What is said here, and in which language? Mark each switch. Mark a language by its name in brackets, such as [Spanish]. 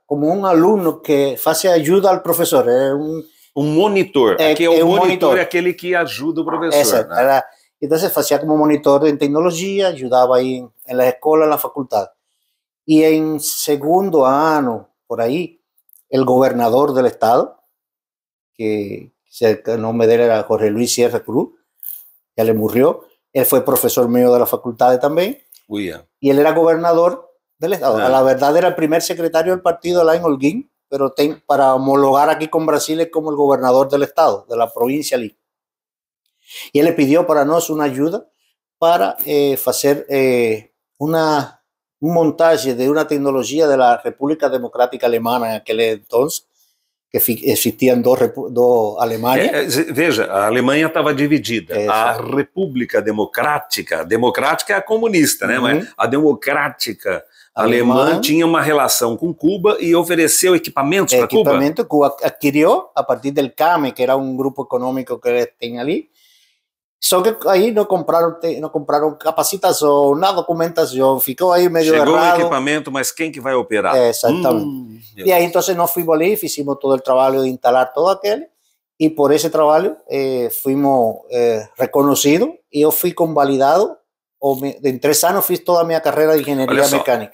[Spanish] Como un alumno que hace ayuda al profesor, [Portuguese] um monitor. Aqui é o monitor, é aquele que ajuda o professor. Né? Então, fazia como monitor em tecnologia, ajudava aí na escola, na faculdade. E em segundo ano, por aí, o governador do estado, que o nome dele era Jorge Luis Sierra Cruz, já le morreu, ele foi professor meu da faculdade também, e ele era governador do estado. [Spanish] La verdade, [Portuguese] era o primeiro secretário do partido lá em Holguín, [Spanish] pero para homologar aquí con Brasil es como el gobernador del estado, de la provincia allí. Y él le pidió para nosotros una ayuda para hacer un montaje de una tecnología de la República Democrática Alemana en aquel entonces, que existían dos Alemanias. [Portuguese] Veja, a Alemanha estava dividida. A República Democrática é a comunista, né? Mas a democrática alemã tinha uma relação com Cuba e ofereceu equipamentos para Cuba. [Spanish] Equipamento Cuba adquirió a partir del CAME, que era un grupo económico que él tenía allí, [Portuguese] Só que aí não compraram capacitação, na documentação, ficou aí meio Chegou errado. o equipamento, mas quem que vai operar? Exatamente. E aí então nós fuimos ali, fizemos todo o trabalho de instalar todo aquele, e por esse trabalho fuimos reconhecidos, e eu fui convalidado, em 3 anos fiz toda a minha carreira de engenharia mecânica.